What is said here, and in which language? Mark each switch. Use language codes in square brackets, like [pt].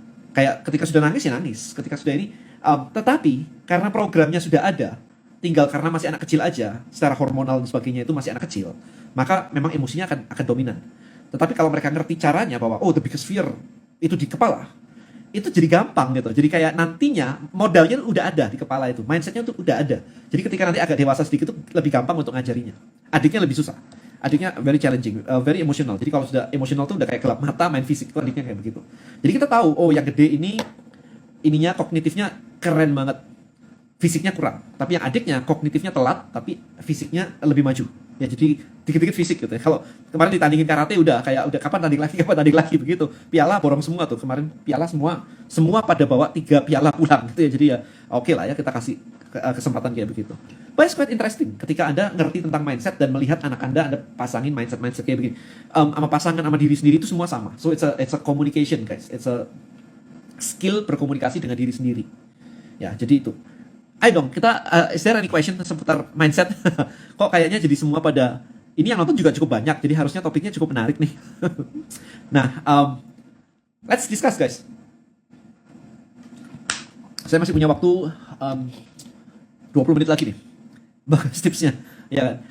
[id] Kayak ketika sudah nangis ya nangis, ketika sudah ini. Tetapi karena programnya sudah ada, tinggal karena masih anak kecil aja, secara hormonal dan sebagainya itu masih anak kecil, maka memang emosinya akan dominan. Tetapi kalau mereka ngerti caranya bahwa [en] the biggest fear [id] itu di kepala, itu jadi gampang gitu. Jadi kayak nantinya modalnya udah ada di kepala itu, mindsetnya tuh udah ada. Jadi ketika nanti agak dewasa sedikit itu lebih gampang untuk ngajarinya. Adiknya lebih susah. Adiknya [en] very challenging, very emotional. [id] Jadi kalau sudah emotional tuh udah kayak gelap mata, main fisik tuh adiknya kayak begitu. Jadi kita tahu, yang gede ininya kognitifnya keren banget, fisiknya kurang. Tapi yang adiknya kognitifnya telat, tapi fisiknya lebih maju. Ya jadi dikit-dikit fisik gitu ya. Kalau kemarin ditandingin karate udah kapan tanding lagi begitu. Piala borong semua tuh kemarin, piala semua pada bawa 3 piala pulang gitu ya. Jadi ya oke lah ya, kita kasih kesempatan kayak begitu. [en] But it's quite interesting [id] ketika Anda ngerti tentang mindset dan melihat anak Anda pasangin mindset kayak begini. Sama pasangan, sama diri sendiri itu semua sama. [en] So it's a communication guys. It's a skill [id] berkomunikasi dengan diri sendiri. Ya, jadi itu. Ayo dong, kita [en] is there any question [id] seputar mindset? Kok kayaknya jadi semua pada ini, yang nonton juga cukup banyak, jadi harusnya topiknya cukup menarik nih. [en] Nah, let's discuss guys. [id] Saya masih punya waktu 20 menit lagi nih. Bahas tipsnya. Ya kan?